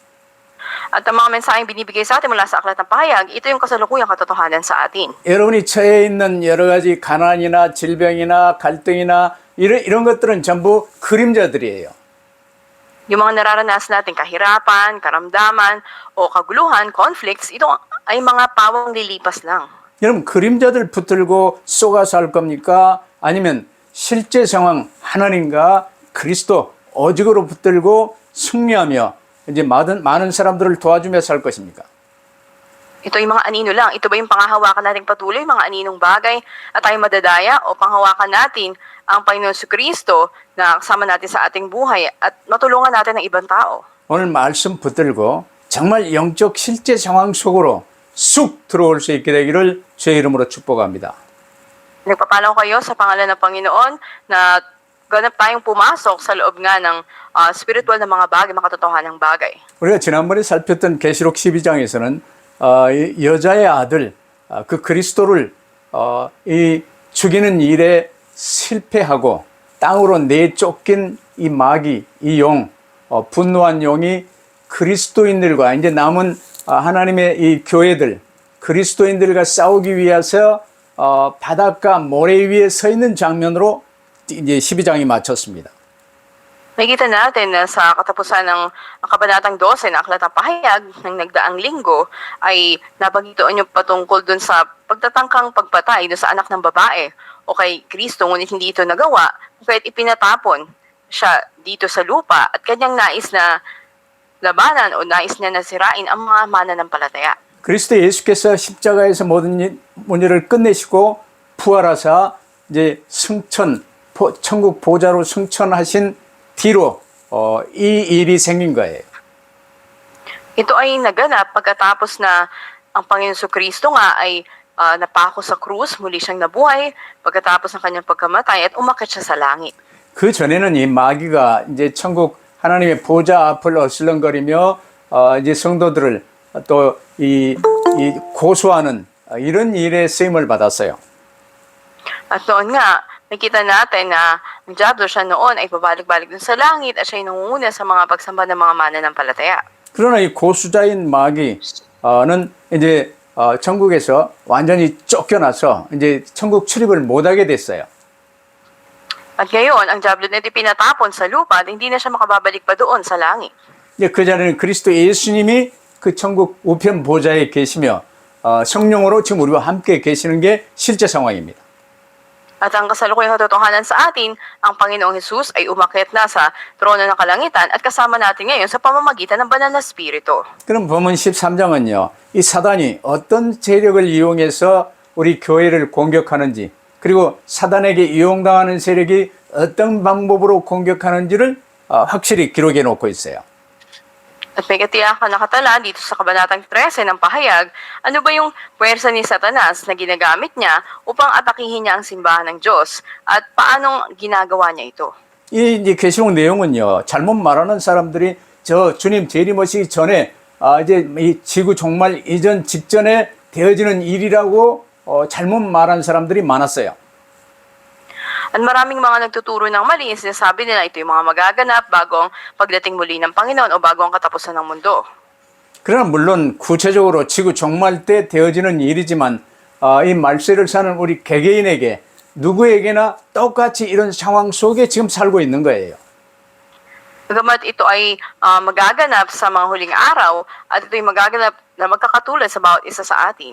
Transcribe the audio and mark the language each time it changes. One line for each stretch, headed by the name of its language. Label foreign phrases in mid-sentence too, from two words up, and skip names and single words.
Filipino: At ang mga mensaheng binibigay sa atin mula sa Aklat ng Pahayag, ito yung kasalukuyang katotohanan sa atin.
Korean: 여러분이 처해 있는 여러 가지 가난이나 질병이나 갈등이나 이런 것들은 전부 그림자들이에요.
Filipino: Yung mga nararanasan natin kahirapan, karamdaman, o kaguluhan, conflicts, ito ay mga pawang lilipas lang.
Korean: 여러분 그림자들 붙들고 쏘가 살 겁니까? 아니면 실제 상황 하나님과 그리스도 오직으로 붙들고 승리하며 이제 많은 사람들을 도와주며 살 것입니까?
Filipino: Ito ay mga anino lang. Ito ba yung panghahawakan nating patuloy, mga aninong bagay, at tayo madadaya o panghawakan natin ang Panginoon si Kristo na kasama natin sa ating buhay at matulungan natin ng ibang tao.
Korean: 오늘 말씀 붙들고 정말 영적 실제 상황 속으로 쑥 들어올 수 있게 되기를 주의 이름으로 축복합니다.
Filipino: Nagpapalaw kayo sa pangalan ng Panginoon na ganap tayong pumasok sa loob nga ng spiritual na mga bagay, makatotohanang bagay.
Korean: 우리가 지난번에 살폈던 계시록 12장에서는 여자의 아들 그 그리스도를 이 죽이는 일에 실패하고 땅으로 내쫓긴 이 마귀, 이 용, 분노한 용이 그리스도인들과 이제 남은 하나님의 이 교회들, 그리스도인들과 싸우기 위해서 바닷가 모래 위에 서 있는 장면으로 이제 12장이 마쳤습니다.
Filipino: Nakikita natin na sa katapusan ng Kabanatang 12 na Aklat ng Pahayag ng nagdaang linggo ay napagituon yung patungkol dun sa pagtatangkang pagpatay dun sa anak ng babae o kay Kristo, ngunit hindi ito nagawa, kahit ipinatapon siya dito sa lupa at kanyang nais na labanan o nais niya na sirain ang mga mananampalataya.
Korean: 그리스도 예수께서 십자가에서 모든 문제를 끝내시고 부활하사 이제 천국 보좌로 승천하신 뒤로 이 일이 생긴 거예요.
Filipino: Ito ay naganap pagkatapos na ang Panginoon sa Kristo nga ay napako sa krus, muli siyang nabuhay pagkatapos ng kanyang pagkamatay at umakyat siya sa langit.
Korean: 그 전에는 이 마귀가 이제 천국 하나님의 보좌 앞을 어슬렁거리며 이제 성도들을 또 이 고소하는 이런 일에 쓰임을 받았어요.
Filipino: At noon nga, Nakita natin na ang Diablo siya noon ay pabalik-balik dun sa langit at siya ay nangunguna sa mga pagsamba ng mga mananampalataya.
Korean: 그러나 이 고수자인 마귀는 이제 천국에서 완전히 쫓겨나서 이제 천국 출입을 못하게 됐어요.
Filipino: At ngayon, ang Diablo na pinatapon sa lupa at hindi na siya makababalik pa doon sa langit.
Korean: 이제 그 자리는 그리스도 예수님이 그 천국 우편 보좌에 계시며 성령으로 지금 우리와 함께 계시는 게 실제 상황입니다.
Filipino: At ang kasalukuyang katotohanan sa atin, ang Panginoong Hesus ay umakyat na sa trono ng kalangitan at kasama natin ngayon sa pamamagitan ng banal na Espiritu.
Korean: 그럼 본문 13장은요. 이 사단이 어떤 세력을 이용해서 우리 교회를 공격하는지 그리고 사단에게 이용당하는 세력이 어떤 방법으로 공격하는지를 확실히 기록해 놓고 있어요.
Filipino: At may katiyakan nakatala dito sa Kabanatang 13 ng pahayag, ano ba yung puwersa ni Satanas na ginagamit niya upang atakihin niya ang simbahan ng Diyos at paanong ginagawa niya ito.
Korean: 이 이제 계시록 내용은요. 잘못 말하는 사람들이 저 주님 재림하시기 전에 이제 이 지구 종말 이전 직전에 되어지는 일이라고 잘못 말한 사람들이 많았어요.
Filipino: At maraming mga nagtuturo ng mali, sinasabi nila ito yung mga magaganap bago ang pagdating muli ng Panginoon o bago ang katapusan ng mundo.
Korean: 그러나 물론 구체적으로 지구 종말 때 되어지는 일이지만 이 말세를 사는 우리 개개인에게 누구에게나 똑같이 이런 상황 속에 지금 살고 있는 거예요.
Filipino: Bagamat ito ay magaganap sa mga huling araw at ito ay magaganap na magkakatulad sa bawat isa sa atin.